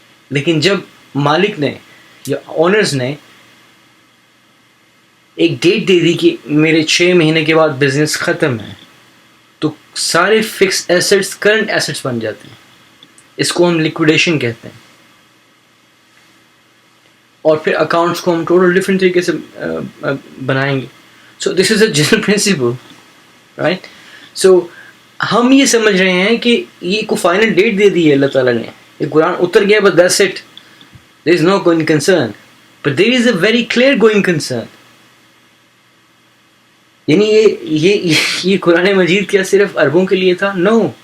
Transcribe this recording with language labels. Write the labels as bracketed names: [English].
[Urdu] لیکن جب مالک نے یا آنرز نے ایک ڈیٹ دے دی کہ میرے 6 مہینے کے بعد بزنس ختم ہے, تو سارے فکس ایسٹس کرنٹ ایسٹس بن جاتے ہیں. اس کو ہم لیکویڈیشن کہتے ہیں. اور پھر اکاؤنٹس کو ہم ٹوٹل ڈفرینٹ طریقے سے بنائیں گے. [English] So this is a general principle, right. [Urdu] سو ہم یہ سمجھ رہے ہیں کہ یہ کو فائنل ڈیٹ دے دی ہے اللہ تعالیٰ نے, یہ قرآن اتر گیا, بس [English] That's it, there is no going concern. But there is a very clear going concern. [Urdu] یعنی یہ قرآن مجید کیا صرف عربوں کے لیے تھا؟ نو.